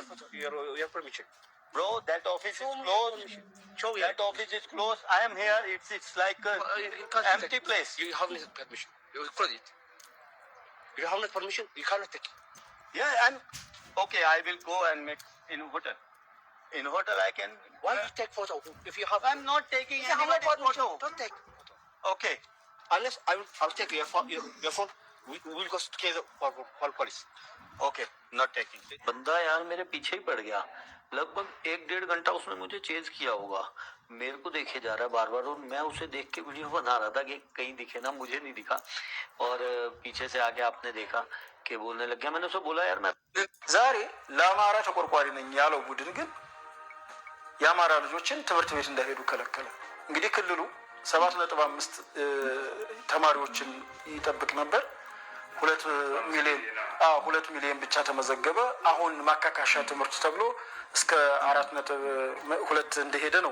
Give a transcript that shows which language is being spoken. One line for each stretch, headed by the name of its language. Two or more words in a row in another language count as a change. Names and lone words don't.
English: photo your permission bro that office is closed show me that office is closed I am here it's like empty place you have no permission you close it you have no permission you cannot take it yeah I'm okay I will go and make in hotel I can why you take photo if you have I'm not taking anybody's photo don't take photo okay unless I'll take your phone we will go together for police okay not taking
Hindi: बंदा यार मेरे पीछे ही पड़ गया लगभग 1-1.5 घंटा उसने मुझे चेज किया होगा मेरे को देखे जा रहा है बार बार और मैं उसे देख के वीडियो बना रहा था कि कहीं दिखे ना मुझे नहीं दिखा और पीछे से आके आपने देखा कि बोलने लग गया मैंने उसे बोला यार मैं
Amharic: ዛሬ ለአማራ ተቆርቋሪ ነኝ ያለው ቡድን ግን የአማራ ልጆችን ትምህርት ቤት እንዳይሄዱ ከለከለ። እንግዲህ ክልሉ 7.5 ተማሪዎችን ይጠብቅ ነበር 2 ሚሊዮን ብቻ ተመዘገበ። አሁን ማካካሻ ትምህርት ተብሎ እስከ 4.2 እንደሄደ ነው።